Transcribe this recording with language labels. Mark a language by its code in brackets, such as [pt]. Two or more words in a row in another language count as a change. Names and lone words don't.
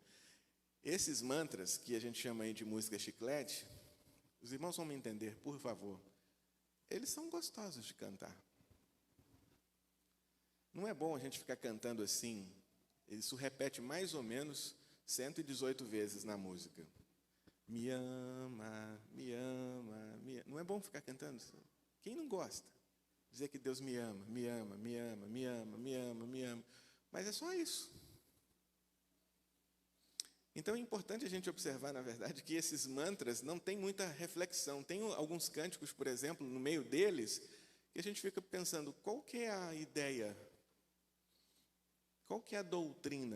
[pt] Esses mantras, que a gente chama aí de música chiclete, os irmãos vão me entender, por favor, eles são gostosos de cantar. Não é bom a gente ficar cantando assim, isso repete mais ou menos 118 vezes na música. Me ama, me ama, me ama. Não é bom ficar cantando isso? Quem não gosta? Dizer que Deus me ama, me ama, me ama, me ama, me ama, me ama. Mas é só isso. Então é importante a gente observar, na verdade, que esses mantras não têm muita reflexão. Tem alguns cânticos, por exemplo, no meio deles, que a gente fica pensando, qual que é a ideia? Qual que é a doutrina?